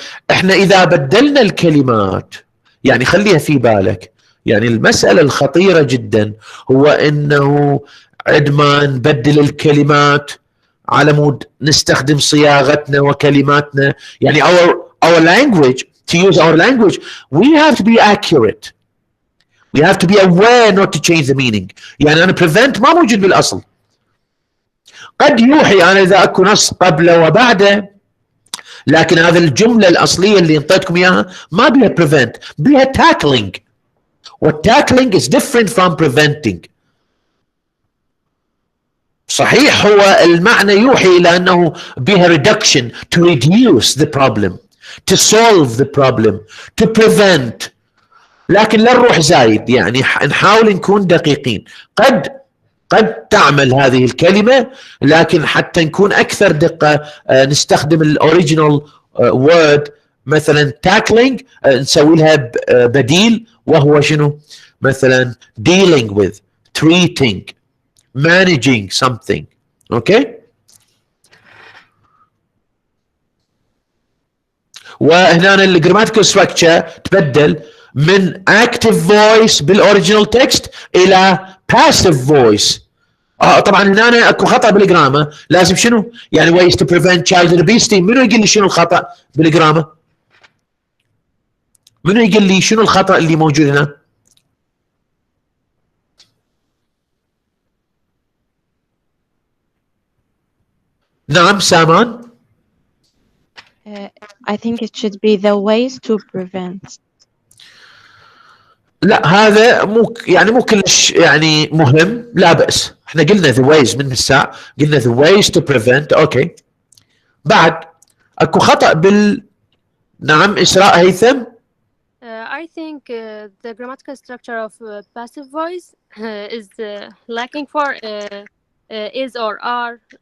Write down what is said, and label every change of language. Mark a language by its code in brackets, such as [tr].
[ar] احنا إذا بدلنا الكلمات، يعني خليها في بالك، يعني المسألة الخطيرة جدا هو إنه عندما نبدل الكلمات على مود نستخدم صياغتنا وكلماتنا، يعني [en] our language, to use our language, we have to be accurate. We have to be aware not to change the meaning. [ar] يعني أنا prevent ما موجود بالأصل. قد يوحي أنا إذا أكو نص قبله وبعده، لكن هذه الجملة الأصلية اللي انطيتكم إياها ما بيها prevent، بيها tackling. [en] والtackling is different from preventing. [ar] صحيح هو المعنى يوحي إلى أنه بها [en] reduction, to reduce the problem, to solve the problem, to prevent. [ar] لكن لا نروح زايد، يعني نحاول نكون دقيقين. قد تعمل هذه الكلمة، لكن حتى نكون أكثر دقة نستخدم الأوريجينال word. مثلا tackling نسوي لها بديل، وهو شنو؟ مثلا [en] dealing with, treating, managing something. [ar] اوكي؟ وهنا الجراماتيكال ستراكشر تبدل من active voice بالاوريجينال تكست الى passive voice. طبعا هنا اكو خطا بالجرامر، لازم شنو؟ يعني [en] ways to prevent child obesity. [ar] منو يقول لي شنو الخطا بالجرامر؟ منو يقول لي شنو الخطا اللي موجود هنا؟ نعم سامان. [en] I think it should be the ways to prevent. [ar] لا هذا مو كلش يعني مهم، لا بأس. احنا قلنا [en] the ways [ar] من الساعة، قلنا [en] the ways to prevent. [ar] اوكي. بعد اكو خطأ نعم إسراء هيثم. [en] I think the grammatical structure of passive voice is lacking for is or are.